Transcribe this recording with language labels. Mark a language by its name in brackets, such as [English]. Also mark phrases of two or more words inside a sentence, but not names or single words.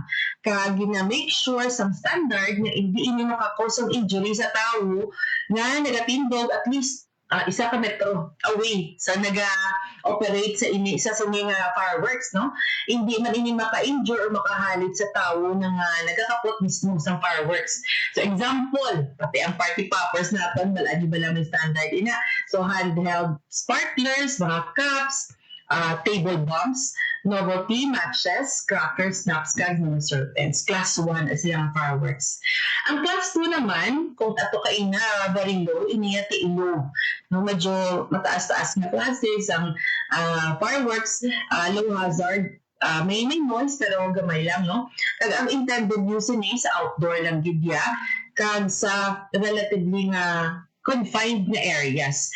[Hiligaynon] Kag gina- [English] make sure [Hiligaynon] sa standard nga hindi ini maka- [English] cause of injury [Hiligaynon] sa tao nga nagatindog [English] at least 1 metro away [Hiligaynon] sa naga-operate sa mga fireworks, no? Hindi man ini maka-injure or makahalit sa tao na nagakapot mismo sa fireworks. [English] So example, [Hiligaynon] pati ang [English] party poppers [Hiligaynon] natin, baladi ba lang may standard ina. [English] So handheld sparklers, mga cups, table bombs, novelty matches, crackers, snaps, [Hiligaynon] kag mga serpents. Class 1 as yung fireworks. Ang class 2 naman, kung ato ka ina [English] very low, [Hiligaynon] iniya ti low. No, medyo mataas-taas na classes ang fireworks, [English] low hazard, [Hiligaynon] may noise pero gamay lang, no? Kag ang [English] intended use [Hiligaynon] ni sa outdoor lang gidya, kag sa relatively nga confined na areas.